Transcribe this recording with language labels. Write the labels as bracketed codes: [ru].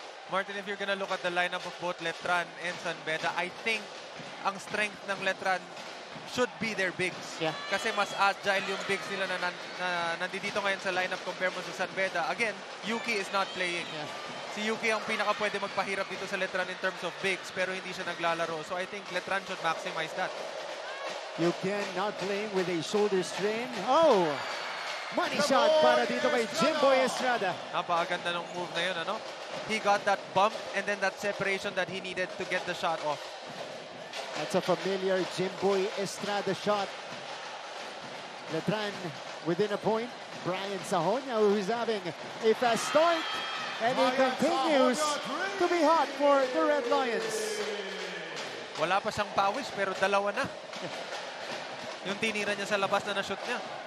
[en] Martin, if you're gonna look at the lineup of both Letran and San Beda, I think ang strength ng Letran should be their bigs. Yeah. [tl] Kasi mas agile yung bigs nila na nandito ngayon sa lineup compare mo sa San Beda. [en] Again, Yuki is not playing. Yeah. [tl] Si Yuki ang pinaka pwede magpahirap dito sa Letran [en] in terms of bigs, [tl] pero hindi siya naglalaro. [en] So I think Letran should maximize that. Yuki not playing with a shoulder strain. [tl] Oh! [en] Money shot [tl] para dito kay Jimboy Estrada. Napakaganda ng move na yun, ano? [en] He got that bump and then that separation that he needed to get the shot off. That's a familiar Jimboy Estrada shot. Letran within a point. Brian Sahonia, who's having a fast start. And he continues to be hot for the Red Lions. [tl] Wala pa siyang pawis pero dalawa na. Yung tinira niya sa labas na na-shoot niya.